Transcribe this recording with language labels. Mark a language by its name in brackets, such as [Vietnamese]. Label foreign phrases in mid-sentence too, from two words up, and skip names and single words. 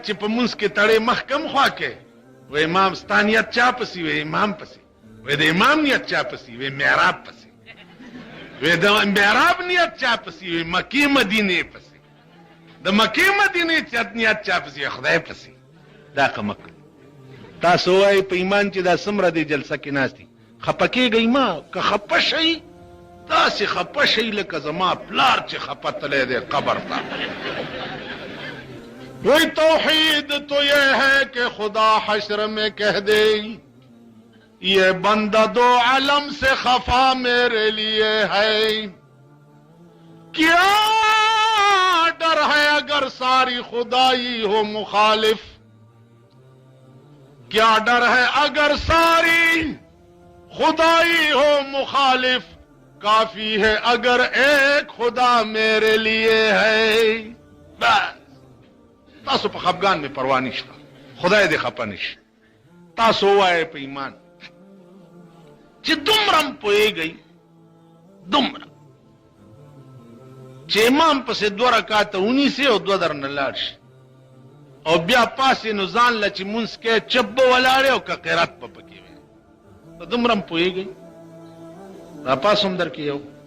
[Pashto] چې په مونځ کې تړې مخ کم خوا کې وایي امام ستا نیت چا پسې وایي امام پسې وایي د امام نیت چا پسې وایي محراب پسې وایي د محراب نیت چا پسې وایي مکې مدینې پسې د مکې مدینې نیت چا پسې وایي خدای پسې دا قمقل تاسو وایي په ایمان چې دا څومره دی جلسه کې ناست دي خفه کېږئ ما که خفه شئ داسې خفه شئ لکه زما پلار چې خفه تلی دی قبر ته [Urdu] وہی توحید تو یہ ہے کہ خدا حشر میں کہہ دے یہ بندہ دو عالم سے خفا میرے لیے ہے کیا ڈر ہے اگر ساری خدائی ہو مخالف کیا ڈر ہے اگر ساری خدائی ہو مخالف کافی ہے اگر ایک خدا میرے لیے ہے [Pashto] بس تاسو په خفګان مې پروا نشته خدای دې خفه نشي تاسو وایئ په ایمان چې دومره م پوهېږئ دومره چې امام پسې 2 رکعاته ونیسئ او 2 درنه لاړ شي او بیا پاسې نو ځان له چې مونځ کې چپ به ولاړې او که قرات به پکې وي ته دومره م پوهېږئ راپاس هم در کې یو